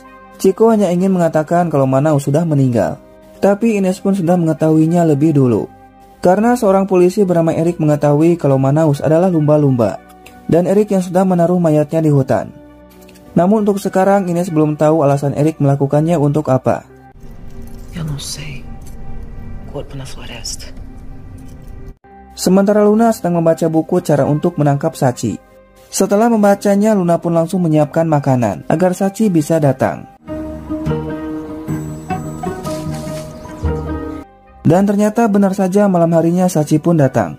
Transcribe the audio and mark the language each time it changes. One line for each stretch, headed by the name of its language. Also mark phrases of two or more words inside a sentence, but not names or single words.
Indonesian: Chico hanya ingin mengatakan kalau Manaus sudah meninggal. Tapi Ines pun sudah mengetahuinya lebih dulu. Karena seorang polisi bernama Erik mengetahui kalau Manaus adalah lumba-lumba. Dan Erik yang sudah menaruh mayatnya di hutan. Namun untuk sekarang Ines belum tahu alasan Erik melakukannya untuk apa.
Portuguese: Eu não sei. Corpo na floresta.
Indonesian: Sementara Luna sedang membaca buku cara untuk menangkap Sachi. Setelah membacanya, Luna pun langsung menyiapkan makanan agar Sachi bisa datang. Dan ternyata benar saja malam harinya Sachi pun datang.